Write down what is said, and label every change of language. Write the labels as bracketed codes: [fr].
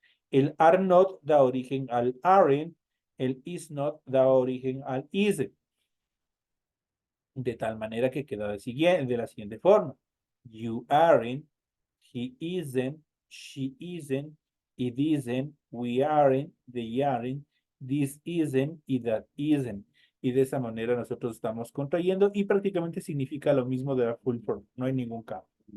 [es] El [en] are not [es] da origen al [en] aren't, [es] el [en] is not [es] da origen al [en] isn't. [es] De tal manera que queda de la siguiente forma. [en] You aren't, he isn't, she isn't, it isn't, we aren't, they aren't, this isn't [es] y [en] that isn't. [es] Y de esa manera nosotros estamos contrayendo y prácticamente significa lo mismo de la full form. No hay ningún cambio.